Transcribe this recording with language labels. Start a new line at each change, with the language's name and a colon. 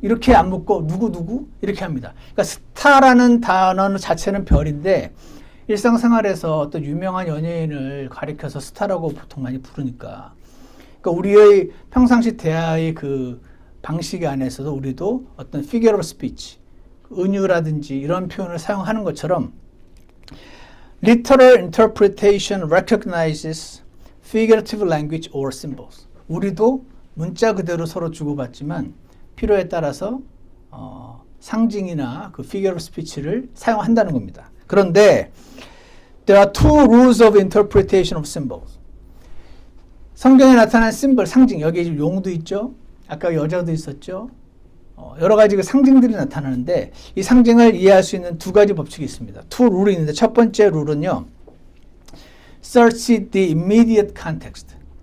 Korean: 이렇게 안 묻고 누구? 이렇게 합니다. 그러니까 스타라는 단어 자체는 별인데 일상생활에서 어떤 유명한 연예인을 가리켜서 스타라고 보통 많이 부르니까, 그러니까 우리의 평상시 대화의 그 방식 안에서도 우리도 어떤 figure of speech, 은유라든지 이런 표현을 사용하는 것처럼
English: literal interpretation recognizes figurative language or symbols.
Korean: 우리도 문자 그대로 서로 주고받지만 필요에 따라서 상징이나 그 figure of speech를 사용한다는 겁니다. 그런데
English: there are two rules of interpretation of symbols.
Korean: 성경에 나타난 심볼, 상징, 여기 지금 용도 있죠? 아까 여자도 있었죠? 여러 가지 그 상징들이 나타나는데 이 상징을 이해할 수 있는 2가지 법칙이 있습니다. two 룰이 있는데 첫 번째 룰은요.
English: Search the immediate context.